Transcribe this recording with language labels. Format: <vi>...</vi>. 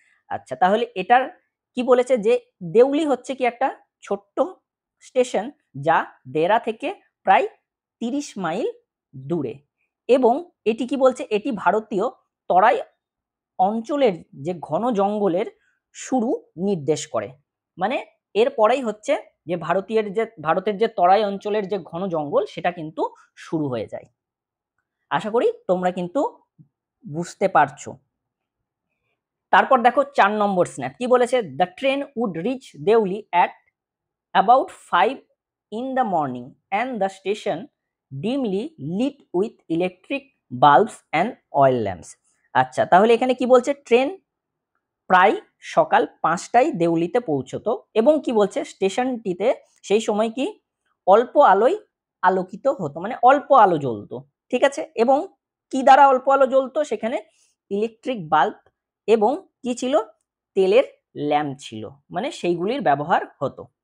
<bn>আচ্ছা, তাহলে এটার কি বলেছে যে দেউলি হচ্ছে কি একটা ছোট্ট স্টেশন যা দেরা থেকে প্রায় 30 মাইল দূরে, এবং এটি কি বলছে, এটি ভারতীয় তরাই অঞ্চলের যে ঘন জঙ্গলের শুরু নির্দেশ করে। মানে এর পরেই হচ্ছে যে ভারতের যে তরাই অঞ্চলের যে ঘন জঙ্গল সেটা কিন্তু শুরু হয়ে যায়। আশা করি তোমরা কিন্তু বুঝতে পারছো। তারপর দেখো 4 নম্বর স্ন্যাপ কি বলেছে,</bn> <en>The train would reach Deoli at about 5 in the morning and the station dimly lit with electric bulbs and oil lamps।</en> <bn>আচ্ছা, তাহলে এখানে কি বলছে, ট্রেন প্রায় সকাল 5টায় দেউলিতে পৌঁছতো এবং কি বলছে স্টেশনটিতে সেই সময় কি অল্প আলোয় আলোকিত হতো, মানে অল্প আলো জ্বলতো। ঠিক আছে, এবং কি দ্বারা অল্প আলো জ্বলতো, সেখানে ইলেকট্রিক বাল্ব এবং কি ছিল, তেলের ল্যাম্প ছিল, মানে সেইগুলির ব্যবহার হতো।</bn>